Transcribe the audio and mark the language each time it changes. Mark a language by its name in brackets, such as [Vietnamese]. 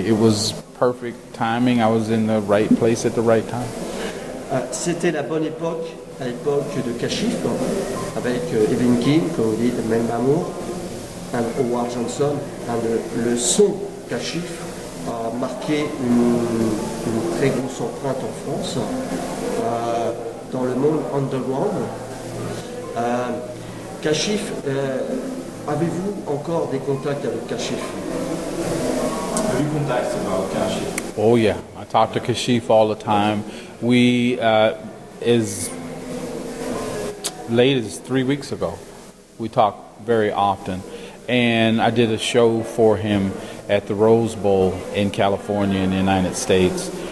[English] It was perfect timing. I was in the right place at the right time. [French] C'était la bonne époque, à l'époque de Kashif, avec Evelyn King, comme vous dites, Même Amour. and Howard Johnson, le son Kashif a marqué une très grosse empreinte en France, dans le monde underground. Kashif, avez-vous encore des contacts avec Kashif? [English] Have you contacts about Kashif? Oh yeah, I talk to Kashif all the time. We, as late as 3 weeks ago, we talk very often. And I did a show for him at the Rose Bowl in California in the United States.